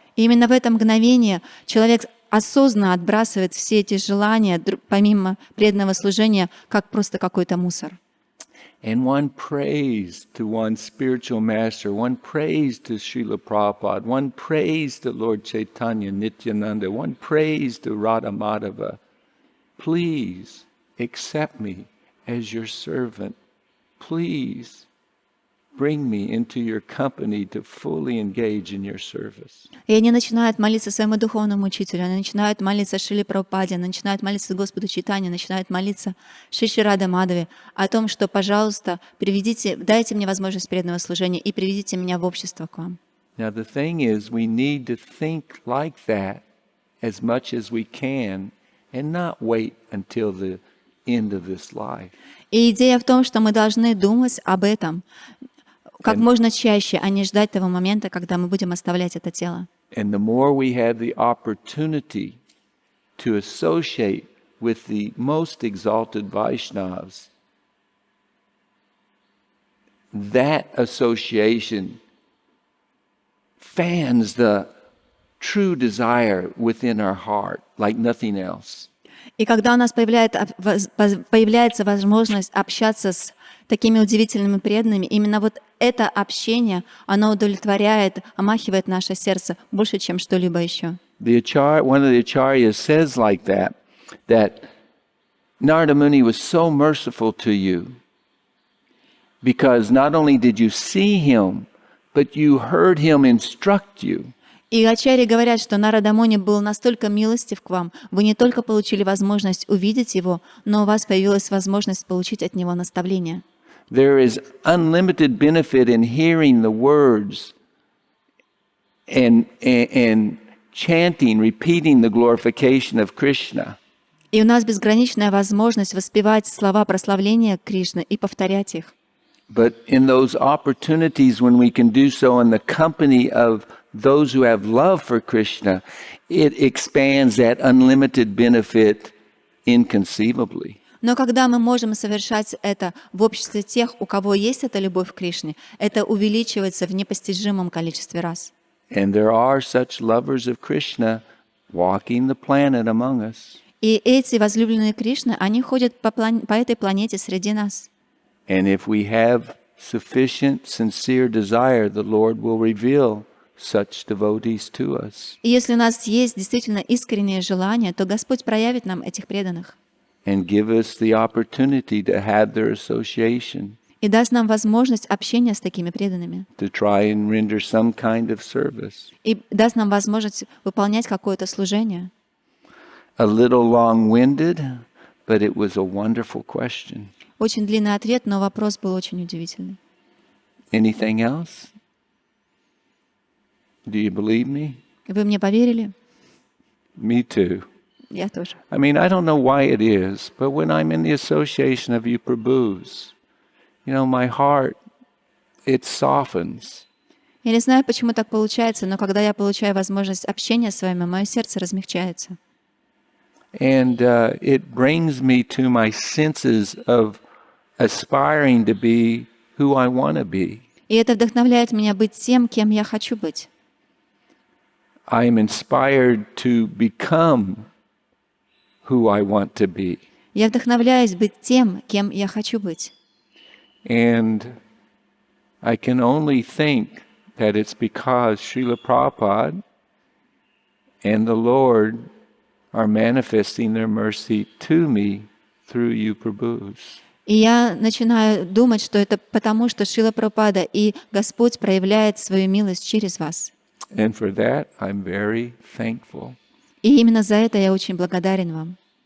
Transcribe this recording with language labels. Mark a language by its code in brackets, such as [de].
[ru] И именно в это мгновение человек осознанно отбрасывает все эти желания, помимо преданного служения, как просто какой-то мусор. [en] And one prays to one's spiritual master, one prays to Srila Prabhupada, one prays to Lord Chaitanya Nityananda, one prays to Radha Madhava. Please accept me as your servant. Please bring me into your company to fully engage in your service. [ru] И они начинают молиться своему духовному учителю, они начинают молиться Шриле Прабхупаде, они начинают молиться Господу Чайтанье, начинают молиться Шри Радhe Мадхаве о том, что, пожалуйста, дайте мне возможность преданного служения и приведите меня в общество к вам. [en] Now the thing is, we need to think like that as much as we can and not wait until the end of this life. [ru] И идея в том, что мы должны думать об этом как можно чаще, а не ждать того момента, когда мы будем оставлять это тело. [en] And the more we have the opportunity to associate with the most exalted Vaishnavas, that association fans the true desire within our heart like nothing else. [ru] И когда у нас появляется возможность общаться с такими удивительными преданными, именно вот это общение, оно удовлетворяет, омахивает наше сердце больше, чем что-либо еще. [en] One of the acharyas says like that Narada Muni was so merciful to you because not only did you see him, but you heard him instruct you. [ru] И ачарьи говорят, что Нарада Муни был настолько милостив к вам, вы не только получили возможность увидеть его, но у вас появилась возможность получить от него наставление. [en] There is unlimited benefit in hearing the words and chanting, repeating the glorification of Krishna. [ru] И у нас безграничная возможность воспевать слова прославления Кришны и повторять их. [en] But in those opportunities when we can do so in the company of those who have love for Krishna, it expands that unlimited benefit inconceivably. [ru] Но когда мы можем совершать это в обществе тех, у кого есть эта любовь к Кришне, это увеличивается в непостижимом количестве раз. [en] And there are such lovers of Krishna walking the planet among us. [ru] И эти возлюбленные Кришны, они ходят по этой планете среди нас. [en] And if we have sufficient, sincere desire, the Lord will reveal such devotees to us. [ru] И если у нас есть действительно искреннее желание, то Господь проявит нам этих преданных. [en] and give us the opportunity to have their association, [ru] и даст нам возможность общения с такими преданными, [en] to try and render some kind of service. [ru] и даст нам возможность выполнять какое-то служение. [en] A little long-winded, but it was a wonderful question. [ru] Очень длинный ответ, но вопрос был очень удивительный. [en] Anything else? Do you believe me? [ru] Вы мне поверили? [en] Me too. [ru] Я тоже. [en] I mean, I don't know why it is, but when I'm in the association of you prabhus, my heart, it softens. [ru] Я не знаю, почему так получается, но когда я получаю возможность общения с вами, мое сердце размягчается. [en] And it brings me to my senses of aspiring to be who I want to be. [ru] И это вдохновляет меня быть тем, кем я хочу быть. [en] I am inspired to become who I want to be. [ru] Я вдохновляюсь быть тем, кем я хочу быть. [en] And I can only think that it's because Srila Prabhupada and the Lord are manifesting their mercy to me through you prabhus. [ru] И я начинаю думать, что это потому, что Шрила Прабхупада и Господь проявляет свою милость через вас. [en] And for that, I'm very thankful. [ru] И именно за это я очень благодарен вам.